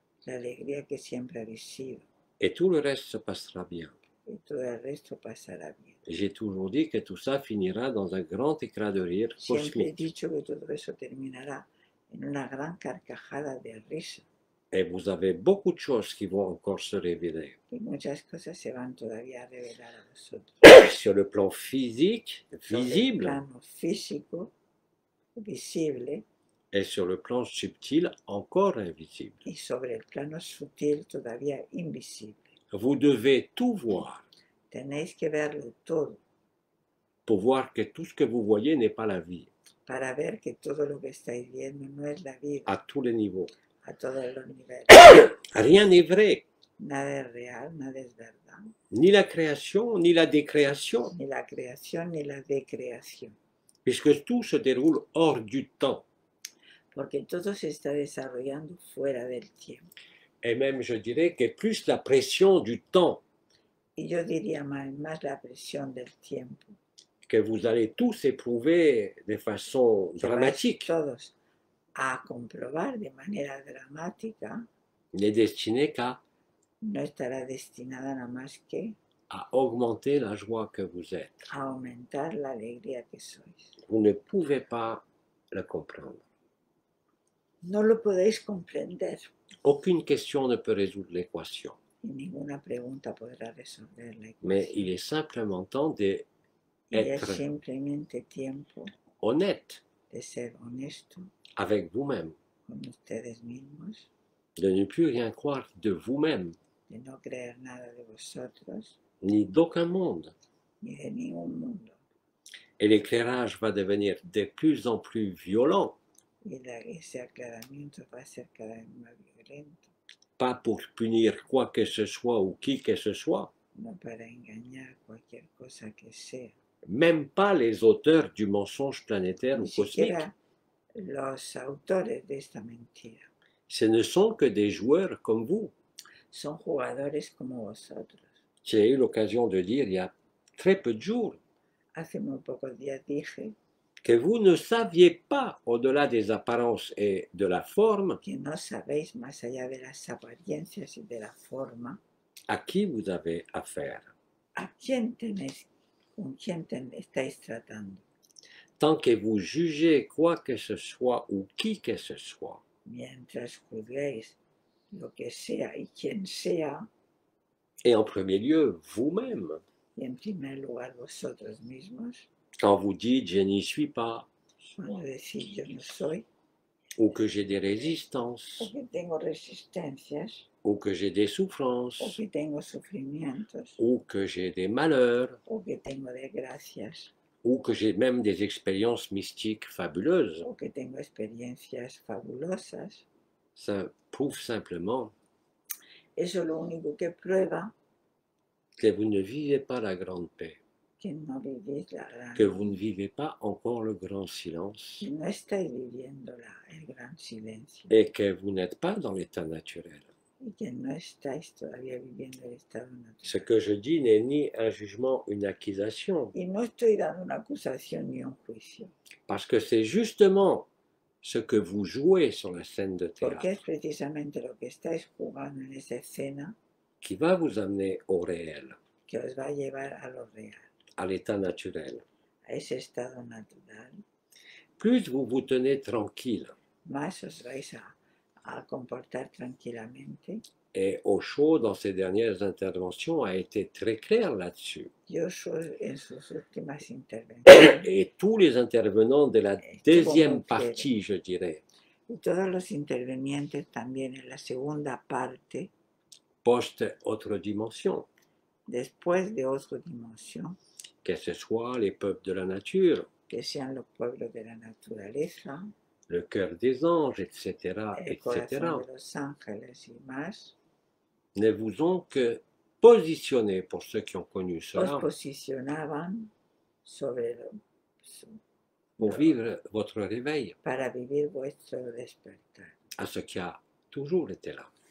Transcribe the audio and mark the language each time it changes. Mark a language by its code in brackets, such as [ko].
[es] la alegría que siempre habéis sido. [fr] Et tout le reste se passera bien. [es] Y todo el resto pasará bien. [fr] J'ai toujours dit que tout ça finira dans un grand éclat de rire [es] Siempre he [fr] cosmique. [es] dicho que todo eso terminará en una gran carcajada de risa. [fr] Et vous avez beaucoup de choses qui vont encore se révéler. [es] Y muchas cosas se van todavía a revelar a vosotros. [fr] Sur le plan physique, [es] Sobre el [fr] visible, [es] plano físico, visible, [fr] et sur le plan subtil, encore invisible. [es] y sobre el plano sutil, todavía invisible. [fr] Vous devez tout voir [es] Tenéis que verlo todo [fr] pour voir que tout ce que vous voyez n'est pas la vie, [es] para ver que todo lo que estáis viendo no es la vida [fr] à tous les niveaux. [es] a todos los niveles. [fr] Rien n'est vrai, [es] Nada es real, nada es verdad. [fr] ni la création, ni la décréation, [es] Ni la creación ni la decreación. [fr] puisque tout se déroule hors du temps. [es] Porque todo se está desarrollando fuera del tiempo. [fr] Et même, je dirais que plus la pression du temps [es] Y yo diría más la presión del tiempo. [fr] que vous allez tous éprouver de façon [es] Que vais [fr] dramatique, [es] todos a comprobar de manera dramática, [fr] n'est destinée qu'à [es] no estará destinada nada más que [fr] augmenter la joie que vous êtes. [es] a aumentar la alegría que sois. [fr] Vous ne pouvez pas le comprendre. [es] No lo podéis comprender [fr] Aucune question ne peut résoudre l'équation. [es] y ninguna pregunta podrá resolver la [fr] Mais [es] ecuación. [fr] il est simplement temps [es] Y es [fr] d'être [es] simplemente tiempo [fr] honnête [es] de ser honesto [fr] avec vous-même, [es] con ustedes mismos, [fr] de ne plus rien croire de vous-même, [es] de no creer nada de vosotros [fr] ni d'aucun monde. [es] ni de ningún mundo. [fr] Et l'éclairage va devenir de plus en plus violent, [es] Y ese aclaramiento va a ser cada vez más violento, [fr] pas pour punir quoi que ce soit ou qui que ce soit, [es] no para engañar cualquier cosa que sea. [fr] même pas les auteurs du mensonge planétaire ou [es] Ni [fr] cosmique. [es] siquiera los autores de esta mentira. [fr] Ce ne sont que des joueurs comme vous. [es] son jugadores como vosotros. [fr] J'ai eu l'occasion de dire il y a très peu de jours [es] Hace muy pocos días dije [fr] que vous ne saviez pas, au-delà des apparences et de la forme, [es] que no sabéis más allá de las apariencias y de la forma [fr] à qui vous avez affaire. [es] a quién tenéis, con quién estáis tratando. [fr] Tant que vous jugez quoi que ce soit ou qui que ce soit, [es] Mientras juzguéis lo que sea y quien sea, [fr] et en premier lieu vous-même, [es] y en primer lugar vosotros mismos, [fr] quand vous dites je n'y suis pas, [es] cuando decís yo no soy, [fr] ou que j'ai des [es] o [fr] résistances, [es] que tengo resistencias, [fr] ou que j'ai des [es] o [fr] souffrances, [es] que tengo sufrimientos, [fr] ou que j'ai des malheurs, [es] o que tengo desgracias, [fr] ou que j'ai même des expériences mystiques fabuleuses, [es] o que tengo experiencias fabulosas, [fr] ça prouve simplement [es] eso lo único que prueba [fr] que vous ne vivez pas la grande paix, [es] que no vivís [fr] que vous ne vivez pas encore le grand silence, [es] que no estáis viviendo el gran silencio [fr] et que vous n'êtes pas dans l'état naturel. [es] y que no estáis todavía viviendo el estado [fr] Ce [es] natural. [fr] que je dis n'est ni un jugement, une accusation, [es] Y no estoy dando una acusación ni un juicio, [fr] parce que c'est justement ce que vous jouez sur la scène de [es] porque es [fr] théâtre [es] precisamente lo que estáis jugando en esa escena [fr] qui va vous amener au réel, [es] que os va a llevar a lo real, [fr] à l'état naturel. [es] a ese estado natural. [fr] Plus vous vous tenez tranquille [es] Más os vais a comportar tranquilamente. [fr] et Osho, dans ses dernières interventions, a été très clair là-dessus. [es] Joshua en sus últimas intervenciones [fr] Et tous les intervenants de la deuxième partie, je dirais, [es] y todos los intervenientes también en la segunda parte, [fr] post-autre dimension, [es] después de otra dimensión, [fr] que ce soit les peuples de la nature, [es] que sean los pueblos de la naturaleza, [fr] le cœur des anges, etc., [es] el etc., corazón de los ángeles y más, [fr] ne vous ont que positionné, pour ceux qui ont connu [es] os [fr] cela, [es] posicionaban sobre [fr] pour vivre votre réveil, [es] para vivir vuestro despertar, [fr] à ce qui a toujours été là,